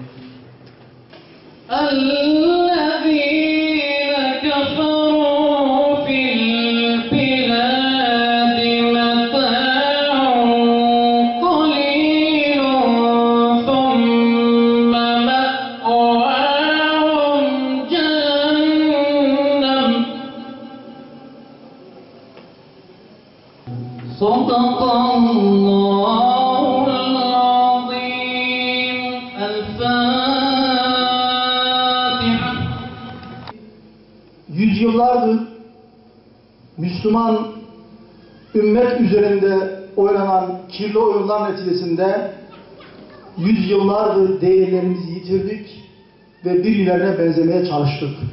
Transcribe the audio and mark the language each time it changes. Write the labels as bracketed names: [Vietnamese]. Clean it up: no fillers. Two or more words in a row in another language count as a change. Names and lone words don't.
[Arabic] الذين كفروا في البلاد متاع قليل ثم مأواهم جهنم صدق الله العظيم. الفاتحة. [Turkish] Yüzyıllardır Müslüman ümmet üzerinde oynanan kirli oyunlar neticesinde yüzyıllardır değerlerimizi yitirdik ve birilerine benzemeye çalıştık.